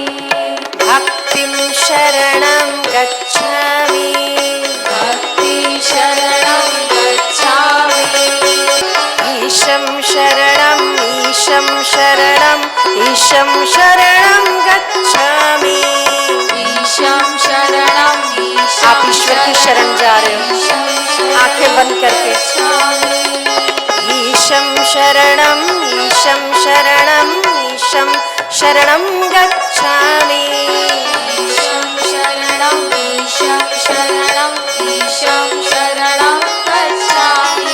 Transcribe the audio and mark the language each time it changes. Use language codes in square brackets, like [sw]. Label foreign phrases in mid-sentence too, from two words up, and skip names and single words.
[sa] भक्तिं शरणं गच्छामि, भक्ति शरणं गच्छामि, ईशं शरणं, ईशं शरणं, ईशं शरणं गच्छामि। ईशं शरणं, ईशं [hi] आप ईश्वर की शरण जा रहे हो, आंखें बंद करके। [sa] ईशं शरणं, ईशं शरणं, ईशं शरणं गच्छामि, ईशं शरणं, ईशं शरणं, ईशं शरणं गच्छामि,